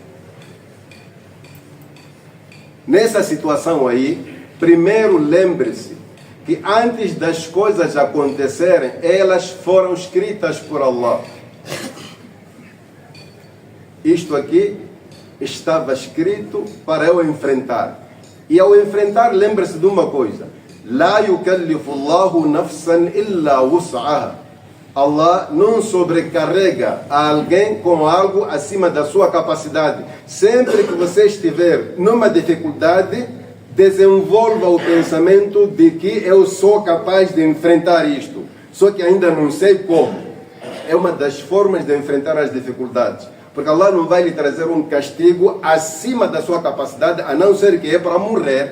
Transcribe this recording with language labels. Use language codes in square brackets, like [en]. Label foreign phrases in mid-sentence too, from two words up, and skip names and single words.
[pt] Nessa situação aí, primeiro lembre-se que antes das coisas acontecerem, elas foram escritas por Allah. Isto aqui estava escrito para eu enfrentar. E ao enfrentar, lembre-se de uma coisa: [ar] لا يكلف الله نفسا إلا وسعها. [pt] Allah não sobrecarrega a alguém com algo acima da sua capacidade. Sempre que você estiver numa dificuldade, desenvolva o pensamento de que eu sou capaz de enfrentar isto, só que ainda não sei como. É uma das formas de enfrentar as dificuldades, porque Allah não vai lhe trazer um castigo acima da sua capacidade, a não ser que é para morrer.